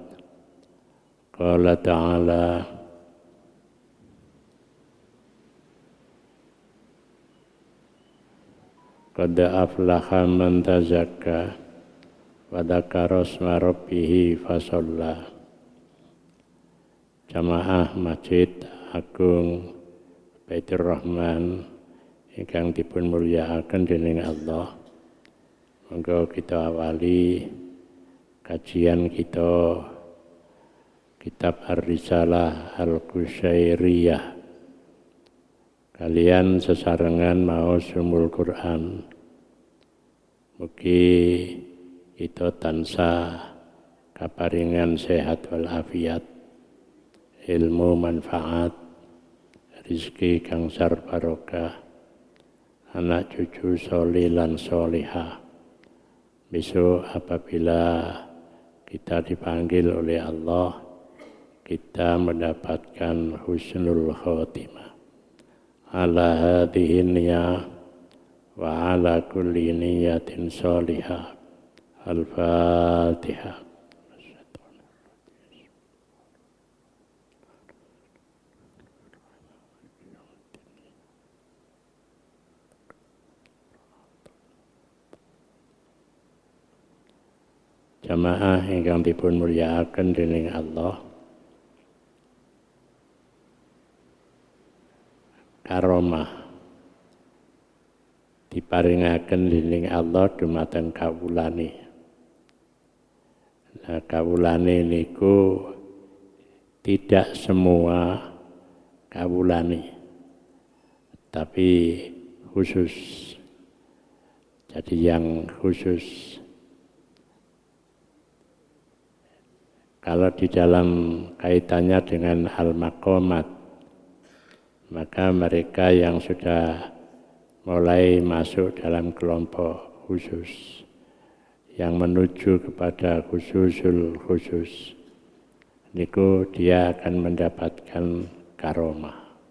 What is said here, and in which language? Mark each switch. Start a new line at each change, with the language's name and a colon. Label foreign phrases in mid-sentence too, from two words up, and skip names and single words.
Arabic: قال تعالى قد أفلح من تزكى وذكر اسم ربه فصلى.
Javanese: Jamaah Masjid Agung Baitur Rahman ingkang dipun mulyakaken dening Allah. Monggo kita awali kajian kita Kitab Ar-Risalah Al-Qusyairiyah kalian sesarengan maos Ulumul Quran. Mugi kita tansah kaparingan sehat wal afiat, ilmu manfaat, rizki kang sar barokah, anak cucu sholih lan sholihah.
Indonesian: Besok apabila kita dipanggil oleh Allah, kita mendapatkan
Arabic: حسن الخاتمة. على هذه النية وعلى كل نية صالحة. Al-Fatihah.
Javanese: Jamaah ingkang dipun mulyakaken dening Allah, karomah diparingaken dening Allah dumateng kawulane.
Indonesian: Nah,
Javanese: kawulane niku
Indonesian: tidak semua kawulane, tapi khusus. Jadi yang khusus. Kalau di dalam kaitannya dengan al-maqamat, maka mereka yang sudah mulai masuk dalam kelompok khusus, yang menuju kepada
Arabic: خصوص الخصوص,
Indonesian: niku dia akan mendapatkan karomah.